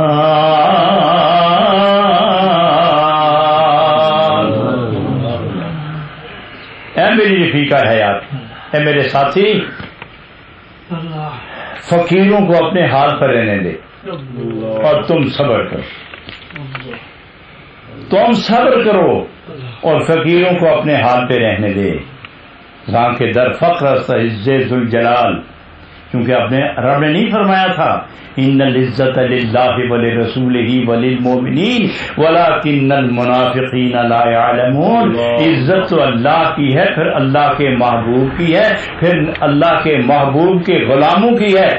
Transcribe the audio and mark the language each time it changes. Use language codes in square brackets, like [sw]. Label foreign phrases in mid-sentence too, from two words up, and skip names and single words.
[ur] اے میری رفیقہ حیات، اے میرے ساتھی، فقیروں کو اپنے حال پر رہنے دے اور تم صبر کرو. تم صبر کرو اور فقیروں کو اپنے حال پہ رہنے دے. [fa] زاں کے در فقر است عز ذوالجلال، [ur] کیونکہ رب نے نہیں فرمایا تھا [ar] ان العزت للہ ولرسولہ وللمؤمنین ولکن المنافقین لا یعلمون. [ur] عزت تو اللہ کی ہے، پھر اللہ کے محبوب کی ہے، پھر اللہ کے محبوب کے غلاموں کی ہے.